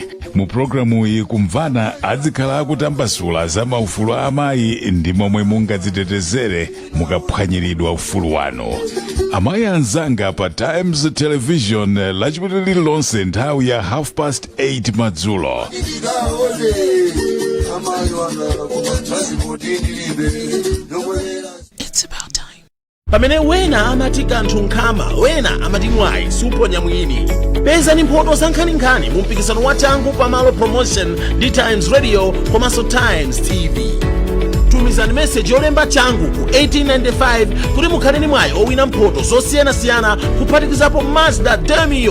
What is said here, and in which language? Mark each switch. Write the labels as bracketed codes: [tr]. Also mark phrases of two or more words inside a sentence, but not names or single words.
[ny] Mu programu iyi kumvana azikhala akutambasula za maufulu a amayi ndi momwe mungadzitetezere mukaphwanyiridwa ufulu wanu. Amaya Nzanga pa Times Television lachipitali lililonse nthawi ya 8:30 madzulo. [en] It's about time. [ny] Pamene wena amati kanthu nkhama, wena amati mwayi suponya mwini. Peza ni mphoto za Nkhani mu mpikisano wa changu pamalo promotion ndi Times Radio komanso Times TV. Tumizani message yolemba changu ku 1895 kuti mukhale ni mwayi owina mphoto zosiyanasiyana kuphatikizapo Mazda Demio.